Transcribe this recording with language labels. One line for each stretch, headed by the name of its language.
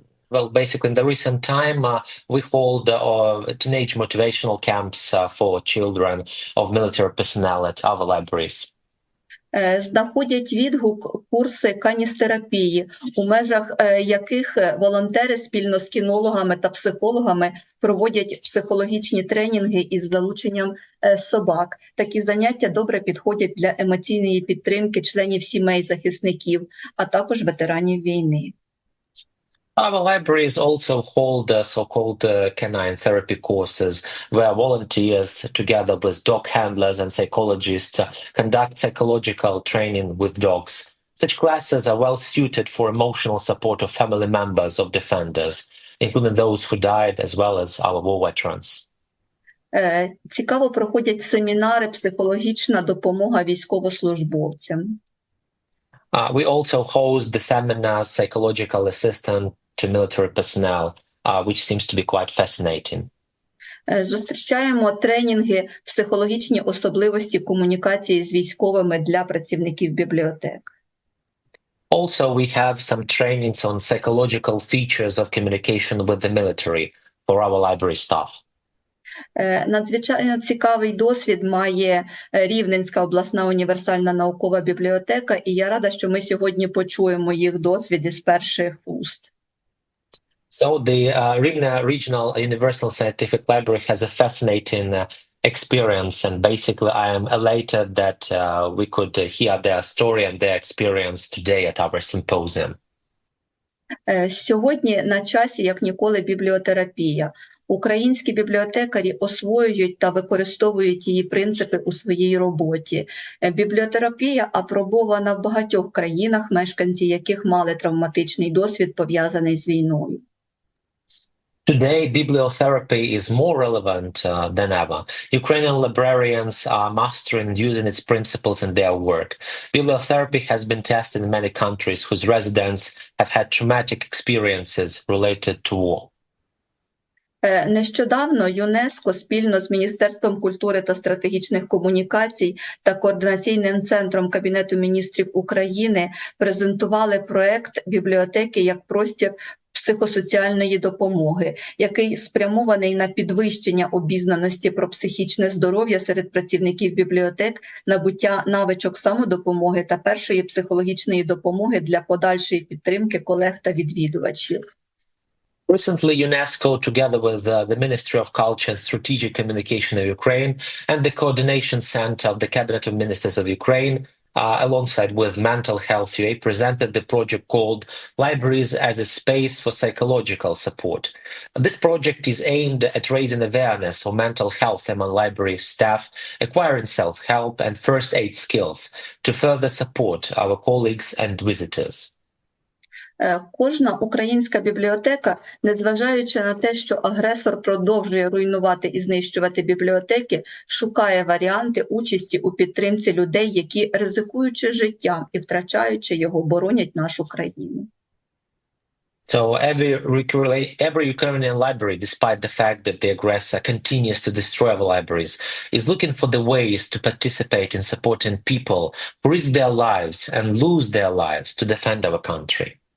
English: Well, basically, in the recent time, we hold teenage motivational camps for children of military personnel at our libraries.
Ukrainian: Знаходять відгук курси каністерапії, у межах яких волонтери спільно з кінологами та психологами проводять психологічні тренінги із залученням собак. Такі заняття добре підходять для емоційної підтримки членів сімей захисників, а також ветеранів війни.
English: Our libraries also hold so-called canine therapy courses where volunteers, together with dog handlers and psychologists, conduct psychological training with dogs. Such classes are well suited for emotional support of family members of defenders, including those who died, as well as our war veterans.
Ukrainian: Цікаво проходять семінари «Психологічна допомога військовослужбовцям».
English: We also host the seminar Psychological Assistance to Military Personnel, which seems to be quite fascinating.
Ukrainian: Зустрічаємо тренінги «Психологічні особливості комунікації з військовими» для працівників бібліотек.
English: Also, we have some trainings on psychological features of communication with the military for our library staff.
Ukrainian: Надзвичайно цікавий досвід має Рівненська обласна універсальна наукова бібліотека, і я рада, що ми сьогодні почуємо їх досвід із перших уст.
English: So the Rivne Regional Universal Scientific Library has a fascinating experience, and basically I am elated that we could hear their story and their experience today at our symposium.
Ukrainian: Сьогодні на часі, як ніколи, бібліотерапія. Українські бібліотекарі освоюють та використовують її принципи у своїй роботі. Бібліотерапія апробована в багатьох країнах, мешканці яких мали травматичний досвід, пов'язаний з війною.
English: Today, bibliotherapy is more relevant than ever. Ukrainian librarians are mastering using its principles in their work. Bibliotherapy has been tested in many countries whose residents have had traumatic experiences related to war.
Ukrainian: Нещодавно ЮНЕСКО спільно з Міністерством культури та стратегічних комунікацій та Координаційним центром Кабінету міністрів України презентували проект «Бібліотеки як простір психосоціальної допомоги», який спрямований на підвищення обізнаності про психічне здоров'я серед працівників бібліотек, набуття навичок самодопомоги та першої психологічної допомоги для подальшої підтримки колег та відвідувачів.
English: Recently, UNESCO, together with the Ministry of Culture and Strategic Communication of Ukraine and the Coordination Center of the Cabinet of Ministers of Ukraine, alongside with Mental Health UA, presented the project called Libraries as a Space for Psychological Support. This project is aimed at raising awareness of mental health among library staff, acquiring self-help and first aid skills to further support our colleagues and visitors.
Ukrainian: Кожна українська бібліотека, незважаючи на те, що агресор продовжує руйнувати і знищувати бібліотеки, шукає варіанти участі у підтримці людей, які, ризикуючи життям і втрачаючи його, боронять нашу країну.
English: So every Ukrainian library, despite the fact that the aggressor continues to destroy our libraries, is looking for the ways to participate in supporting people who risk their lives and lose their lives to defend our country.